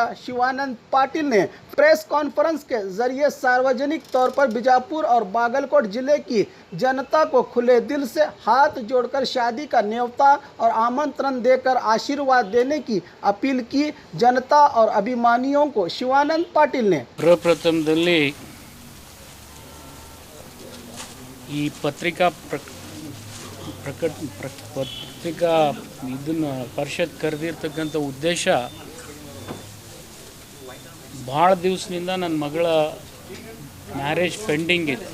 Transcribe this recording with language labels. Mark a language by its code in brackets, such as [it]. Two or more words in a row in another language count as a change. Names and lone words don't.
[hi] शिवानंद पाटिल ने [en] press conference [hi] के जरिए सार्वजनिक तौर पर बीजापुर और बागलकोट जिले की जनता को खुले दिल से हाथ जोड़कर शादी का न्योता और आमंत्रण देकर आशीर्वाद देने की अपील की। जनता और अभिमानियों को शिवानंद पाटिल ने [kn] ಪ್ರಪ್ರಥಮದಲ್ಲಿ ಈ ಪತ್ರಿಕಾ ಇದನ್ನು ಪರಿಷತ್ ಕರೆದಿರ್ತಕ್ಕಂಥ ಉದ್ದೇಶ ಭಾಳ ದಿವಸದಿಂದ ನನ್ನ ಮಗಳ [en] marriage pending [kn] ಇತ್ತು.